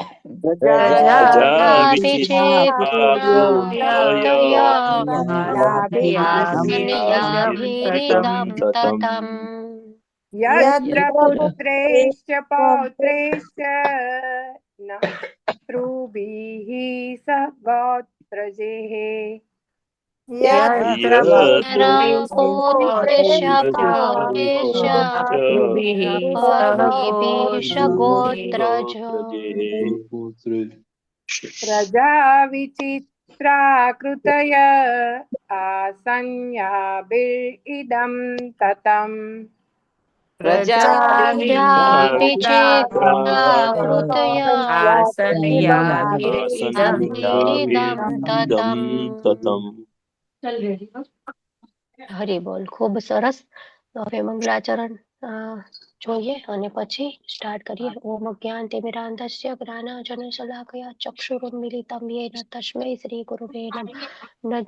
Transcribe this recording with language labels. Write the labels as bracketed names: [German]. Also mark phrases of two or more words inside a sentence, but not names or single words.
[Sanskrit] પ્રજા વિચિત્રાકૃતય તતમ. यत्र पुत्रैश्च पौत्रैश्च पितृभिः सह गोत्रजेः यत्र पौत्रैश्च पौत्रेभ्यः गोत्रज. प्रजा विचित्राकृतय आसन्याभिरिदं ततम् પ્રજા विचित्राकृतय તતમ. [Gujarati] હરિ બોલ. ખૂબ સરસ. હવે મંગલાચરણ જોઈએ અને પછી સ્ટાર્ટ કરીએ. [Sanskrit] ઓમ જ્ઞાનતિમિરાન્ધસ્ય જ્ઞાનાંજનશલાકયા ચક્ષુરુન્મિલિतं येन તસ્मै શ્રી ગુરુવે નમઃ.